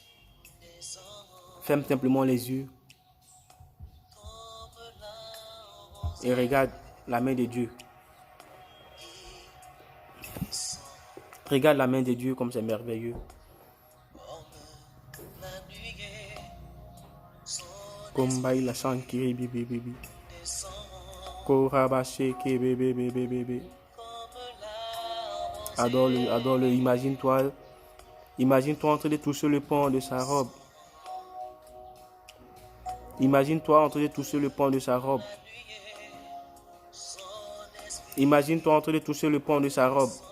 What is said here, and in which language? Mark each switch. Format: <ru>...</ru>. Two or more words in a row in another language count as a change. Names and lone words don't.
<fr>Ferme simplement les yeux et regarde la main de Dieu. Regarde la main de Dieu comme c'est merveilleux. Kombai la sankiri bibi bibi. Korabashe ke bébé bébé bébé. Adore-le, imagine-toi. Imagine-toi en train de toucher le pan de sa robe. Imagine-toi en train de toucher le pan de sa robe. Imagine-toi en train de toucher le pan de sa robe.</fr>